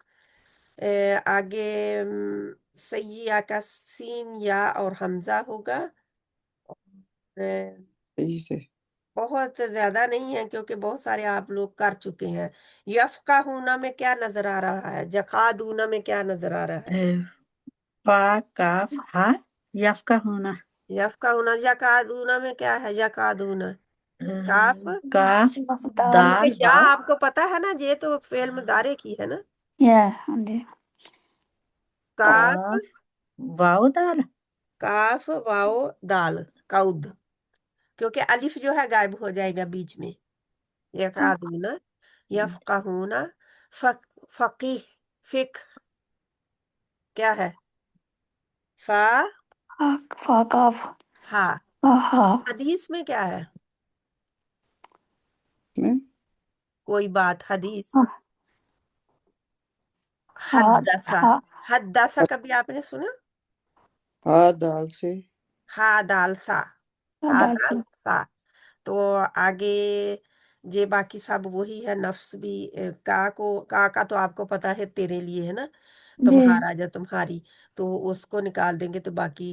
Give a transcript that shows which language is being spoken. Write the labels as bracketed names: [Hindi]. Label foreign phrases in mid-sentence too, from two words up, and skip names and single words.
[Hindi] आगे सैया का सीन या और हमजा होगा। अ, सही से बहुत ज्यादा नहीं है, क्योंकि बहुत सारे आप लोग कर चुके हैं। [Arabic] يفقهون [Hindi] में क्या नजर आ रहा है? जखादूना में क्या नजर आ रहा है? [Arabic] فا قاف حا يفقهون, يفقهون. [Hindi] यकादूना में क्या है? यकादूना, काफ, काफ दाल दाल या वाव आपको पता है ना, ये तो [Arabic] فعل مضارع [Hindi] की है ना, या हाँ जी काफ, [Arabic] قاف واو دال قاف واو دال, [Hindi] कौद, क्योंकि अलिफ जो है गायब हो जाएगा बीच में। [Arabic] يكادون، يفقهون، فق، فقيه، فق, [Hindi] क्या है? फा, फाकाफ हा। हा हदीस में क्या है? में कोई बात, हदीस, हा हद्दसा, हा हद्दसा कभी आपने सुना? हाँ दाल से [Arabic] حا دال ثا، حا [Hindi] दाल से [Arabic] دال ثا. [Hindi] तो आगे ये बाकी सब वही है, नफ्स भी। का तो आपको पता है, तेरे लिए है ना, जी तुम्हारा या तुम्हारी, तो उसको निकाल देंगे तो बाकी।